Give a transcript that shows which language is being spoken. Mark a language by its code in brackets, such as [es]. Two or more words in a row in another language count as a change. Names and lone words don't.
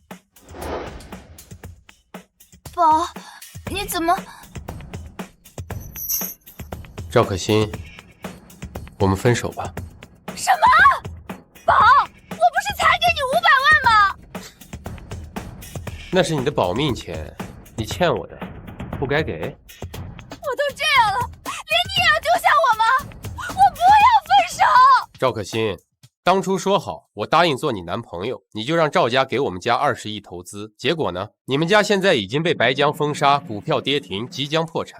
[zh] 寶，你怎麼？趙可欣，我們分手吧。什麼？寶，我不是才給你500萬嗎？那是你的保命錢，你欠我的，不該給。我都這樣了，連你也要丟下我嗎？我不要分手。趙可欣，當初說好我答應做你男朋友，你就讓趙家給我們家20億投資，結果呢？你們家現在已經被白江封殺，股票跌停，即將破產。